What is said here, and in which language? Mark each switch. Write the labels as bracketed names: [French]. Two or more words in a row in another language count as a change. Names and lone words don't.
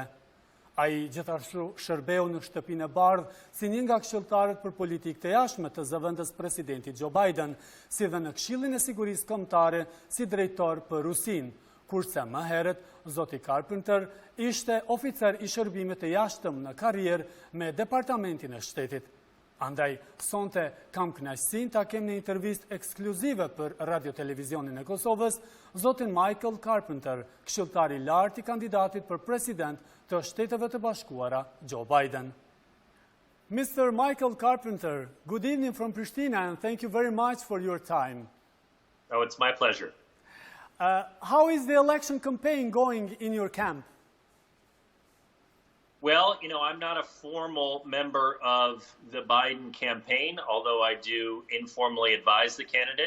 [Albanian] Ai gjithashtu shërbeu në Shtëpinë e Bardhë si një nga këshilltarët për politikë të jashtme të zëvendës presidentit Joe Biden, si dhe në Këshillin e Sigurisë Kombëtare si drejtor për Rusin, kurse më herët zoti Carpenter ishte oficer i shërbimit të jashtëm në karrierë me Departamentin e Shtetit. Andaj, sonte kam kënaqësinë ta kem në intervistë ekskluzive për Radio-Televizionin e Kosovës, zotin Michael Carpenter, këshilltar i lartë i kandidatit për president të Shteteve të Bashkuara, Joe Biden. [English] Mr. Michael Carpenter, good evening from Pristina and thank you very much for your time. Oh, it's my pleasure. How is the election campaign going in your camp? Well, I'm not a formal member of the Biden campaign, although I do informally advise the candidate.